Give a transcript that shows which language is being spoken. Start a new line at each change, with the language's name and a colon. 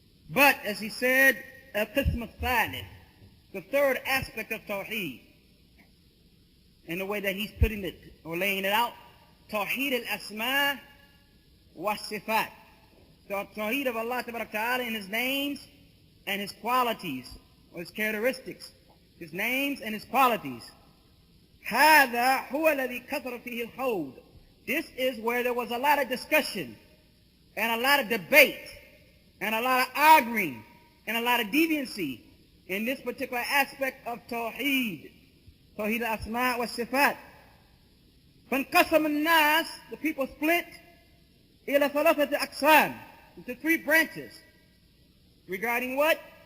English: But, as he said, al-Qism al-Salih, the third aspect of Tawheed, in the way that he's putting it or laying it out, Tawheed al-Asma wa-Sifat, the Tawheed of Allah Ta'ala in His names and His qualities, or His characteristics, His names and His qualities.
Arabic: هذا هو الذي كثر فيه الخوض.
English: This is where there was a lot of discussion and a lot of debate and a lot of arguing and a lot of deviancy in this particular aspect of Tawheed, Tawheed al-Asma wa Sifat.
Arabic: فانقسم الناس,
English: the people split,
Arabic: إلى ثلاثة أقسام,
English: into three branches. Regarding what?